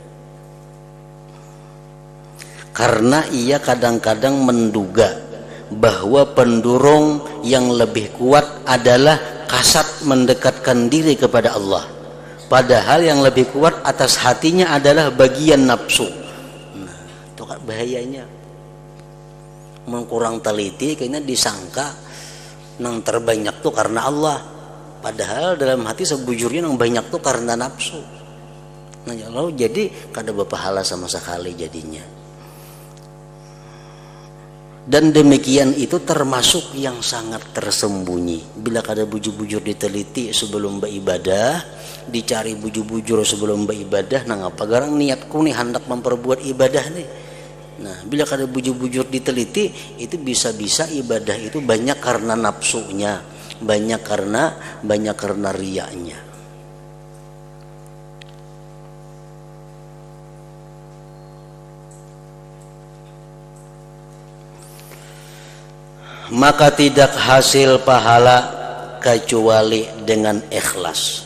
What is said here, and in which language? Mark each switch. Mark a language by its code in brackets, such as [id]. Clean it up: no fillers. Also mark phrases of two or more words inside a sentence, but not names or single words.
[id] Karena ia kadang-kadang menduga bahwa pendorong yang lebih kuat adalah kasat mendekatkan diri kepada Allah, Padahal yang lebih kuat atas hatinya adalah bagian nafsu. Nah, itu kan bahayanya. [bjn] Kurang teliti kayaknya disangka nang terbanyak tuh karena Allah. Padahal dalam hati sebujurnya nang banyak tuh karena nafsu. Nah, lalu jadi kada berpahala sama sekali jadinya. [id] Dan demikian itu termasuk yang sangat tersembunyi. [bjn] Bila kada bujur-bujur diteliti sebelum beribadah, dicari bujur-bujur sebelum beribadah, nah ngapa garang niatku nih hendak memperbuat ibadah nih. Nah, bila kada bujur-bujur diteliti, [id] itu bisa-bisa ibadah itu banyak karena nafsunya, banyak karena riyanya. Maka tidak hasil pahala kecuali dengan ikhlas.